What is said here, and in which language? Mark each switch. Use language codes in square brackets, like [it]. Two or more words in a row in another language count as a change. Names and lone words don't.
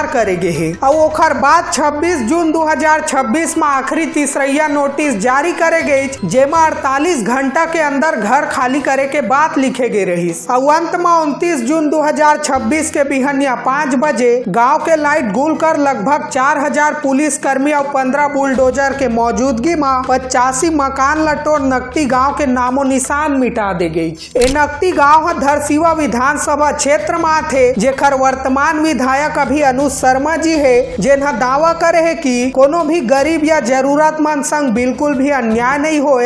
[hne] करे गए है और ओखर बाद 26 जून 2026 में आखिरी तीसरिया नोटिस जारी करे गई, जेमा 48 घंटा के अंदर घर खाली करे के बात लिखे गए रही और अंत में 29 जून 2026 के बिहनिया 5 बजे गांव के लाइट गुल कर लगभग 4000 पुलिस कर्मी और 15 बुलडोजर के मौजूदगी में 85 मकान लटोर नकटी गांव के नामो निशान मिटा दे गई। ए नकटी गांव धरसीवा विधानसभा क्षेत्र में थे, जेकर वर्तमान विधायक अभी अनुज शर्मा जी है, जिन्हा दावा करे है कि कोनो भी गरीब या जरूरतमंद संग बिल्कुल भी अन्याय नहीं होए।